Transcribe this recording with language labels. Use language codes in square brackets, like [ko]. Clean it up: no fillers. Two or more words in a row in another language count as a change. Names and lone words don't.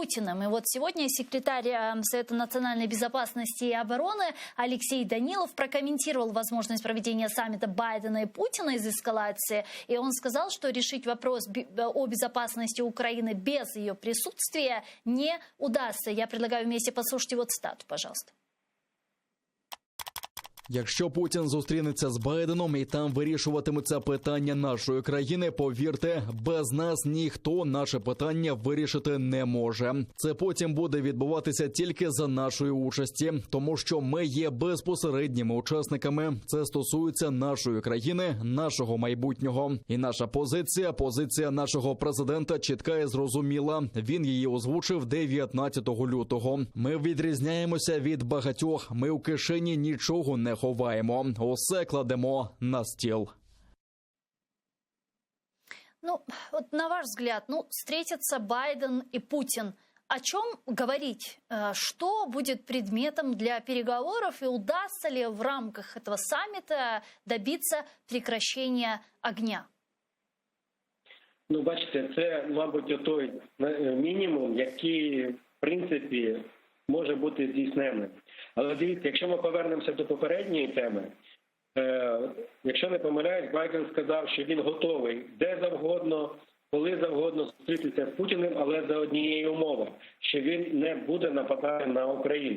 [ru] И вот сегодня секретарь Совета национальной безопасности и обороны Алексей Данилов прокомментировал возможность проведения саммита Байдена и Путина из эскалации. И он сказал, что решить вопрос о безопасности Украины без ее присутствия не удастся. Я предлагаю вместе послушать его цитату, пожалуйста. [uk] Якщо Путін зустрінеться з Байденом і там вирішуватиметься питання нашої країни, повірте, без нас ніхто наше питання вирішити не може. Це потім буде відбуватися тільки за нашої участі, тому що ми є безпосередніми учасниками. Це стосується нашої країни, нашого майбутнього. І наша позиція нашого президента чітка і зрозуміла. Він її озвучив 19 лютого. Ми відрізняємося від багатьох. Ми у кишені нічого не ховаємо, усе кладемо на стіл. [ru] Ну, вот на ваш взгляд, встретятся Байден и Путин. О чем говорить? Что будет предметом для переговоров? И удастся ли в рамках этого саммита добиться прекращения огня? [uk] Ну, бачите, це, мабуть, той мінімум, який, в принципі, може бути здійсненним. Але дивіться, якщо ми повернемося до попередньої теми, якщо не помиляюсь, Байден сказав, що він готовий де завгодно, коли завгодно зустрітися з Путіним, але за однієї умови, що він не буде нападати на Україну.